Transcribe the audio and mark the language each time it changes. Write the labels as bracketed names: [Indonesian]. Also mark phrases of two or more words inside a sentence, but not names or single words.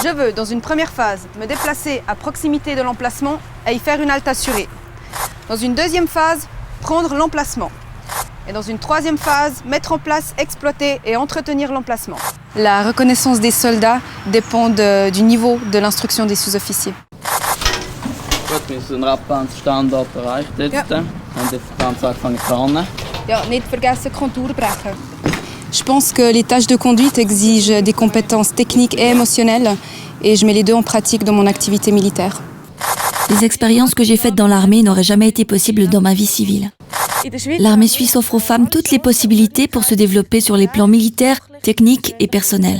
[French] Je veux, dans une première phase, me déplacer à proximité de l'emplacement et y faire une halte assurée. Dans une deuxième phase, prendre l'emplacement. Et dans une troisième phase, mettre en place, exploiter et entretenir l'emplacement. La reconnaissance des soldats dépend du niveau de l'instruction des sous-officiers. [German] Gut, wir sind am Standort erreicht jetzt. Ja. Haben jetzt ganz angefangen zu fahren. Ja, nicht vergessen, Kontur brechen. [French] Je pense que les tâches de conduite exigent des compétences techniques et émotionnelles et je mets les deux en pratique dans mon activité militaire. Les expériences que j'ai faites dans l'armée n'auraient jamais été possibles dans ma vie civile. L'armée suisse offre aux femmes toutes les possibilités pour se développer sur les plans militaires, techniques et personnels.